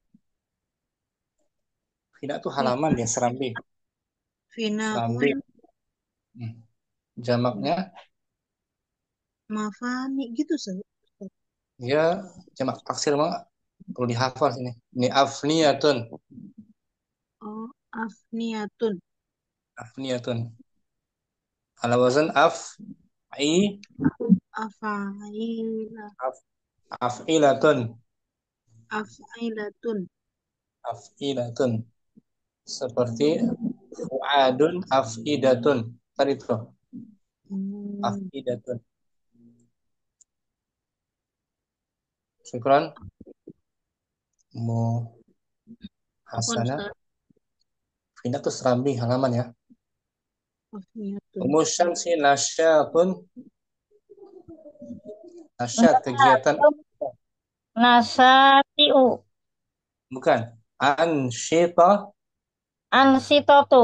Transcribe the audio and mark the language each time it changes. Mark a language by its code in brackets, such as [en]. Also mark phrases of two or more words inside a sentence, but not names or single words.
[id] Fina itu Fi- halaman ya, serambi. Serambi. Finaun Jamaknya mafani gitu Ustaz. ya jamak taksir mah perlu dihafal sini. Ini afniyatun. Oh, afniyatun. [ar] أفنية على وزن Afaila. af'ilatun. Afailatun. Af'ilatun. [id] Seperti [ar] فؤاد أفئدة. [id] Tadi itu Hmm. [ar] أفئدة شكرا. Mu Afwan Hasanah. [id] Ustaz. Fina itu serambi halaman ya. Afniyatun. [ar] أم شمس نشاط نشاط kegiatan. Nasatiu. Bukan. Ansyita. Ansitotu.